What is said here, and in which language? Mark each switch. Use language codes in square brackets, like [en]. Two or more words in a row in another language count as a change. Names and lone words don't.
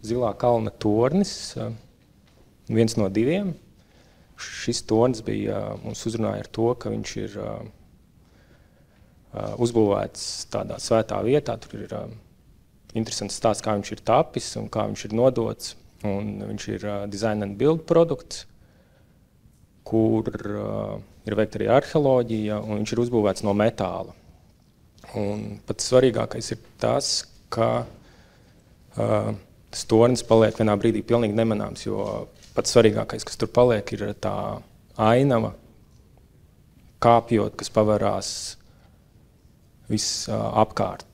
[lv] Zilā kalna tornis, viens no diviem. Šis tornis bija mums uzrunāja ar to, ka viņš ir uzbūvēts tādā svētā vietā. Tur ir interesants stāsts, kā viņš ir tapis un kā viņš ir nodots. Un viņš ir [en] design and build [lv] produkts, kur ir veikta arī arheoloģija, un viņš ir uzbūvēts no metāla. Un pats svarīgākais ir tas, ka tas tornis paliek vienā brīdī pilnīgi nemanāms, jo pats svarīgākais, kas tur paliek, ir tā ainava, kāpjot, kas pavarās viss apkārt.